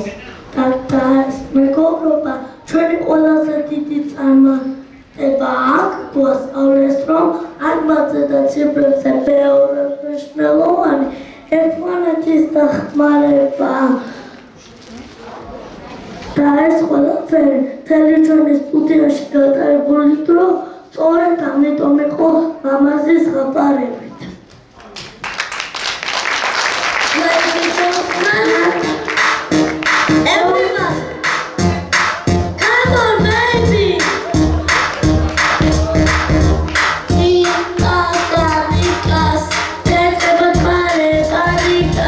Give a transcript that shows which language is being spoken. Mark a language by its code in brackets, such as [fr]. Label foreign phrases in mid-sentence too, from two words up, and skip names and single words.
[ka] და ეს მეგობრობა ჩვენი ყველაზე დიდი წარმატება აქ გვასწავლეს, რომ აღმართზე და ციფრებზე მეორე მნიშვნელოვანი ერთმანეთის დახმარება. და ეს ყველაფერი მთელი ჩვენი სტუდიაში გატარებული დრო სწორედ ამიტომ იყო ლამაზის ხაპარებით. [en] Ladies and gentlemen, everybody, come on, baby. [es] Chicas, chicas, [en] let's have a party, party.